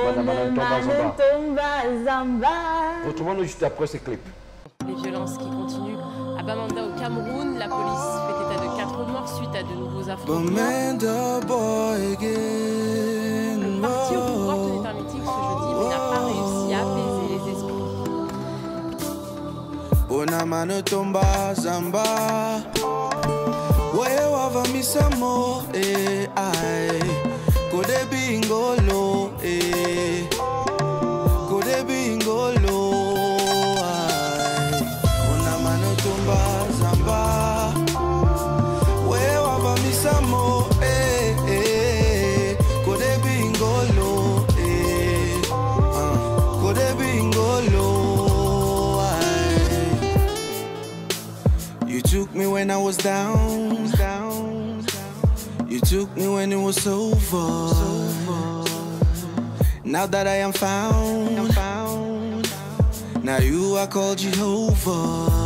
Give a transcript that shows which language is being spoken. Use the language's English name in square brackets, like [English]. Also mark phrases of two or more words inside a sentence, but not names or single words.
[French] Retrouvons-nous juste après ces clips. Les violences qui continuent à Bamenda au Cameroun. La police fait état de 4 morts suite à de nouveaux affrontements. Le parti au pouvoir tenait un meeting ce jeudi mais n'a pas réussi à apaiser les esprits. Bonamano tomba zamba wewa vamisamo ai kode bingolo kode bingolo ai bonamano tomba zamba wewa vamisamo kode bingolo kode bingolo. [English] You took me when I was down. You took me when it was over. Now that I am found, now you are called Jehovah.